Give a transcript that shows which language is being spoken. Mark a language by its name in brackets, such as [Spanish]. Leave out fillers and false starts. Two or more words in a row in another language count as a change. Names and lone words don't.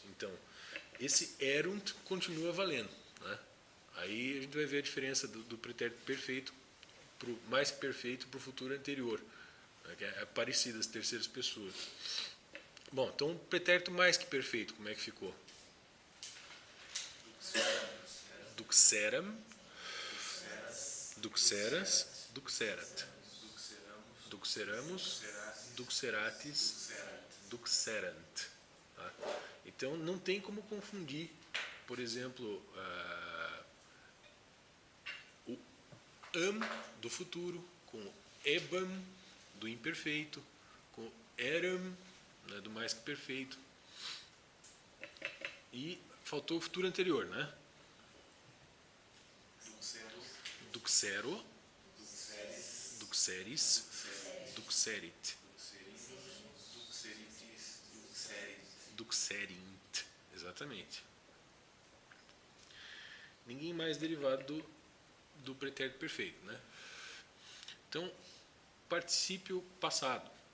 [Portuguese] Então, esse erunt continua valendo. Né? Aí a gente vai ver a diferença do pretérito perfeito, pro mais perfeito, para o futuro anterior. Né? Que é parecido, as terceiras pessoas. Bom, então o pretérito mais que perfeito, como é que ficou? [Latin] Duxeram, duxeras, duxerat. Duxeramos, duxeratis, duxerant. [Portuguese] Tá? Então não tem como confundir, por exemplo, o am do futuro com o ebam do imperfeito, com o eram, né, do mais que perfeito. E faltou o futuro anterior, né? [Latin] Duxero, duxeris, duxerit, duxerint. [Portuguese] Exatamente. Ninguém mais derivado do pretérito perfeito, né? Então, particípio passado.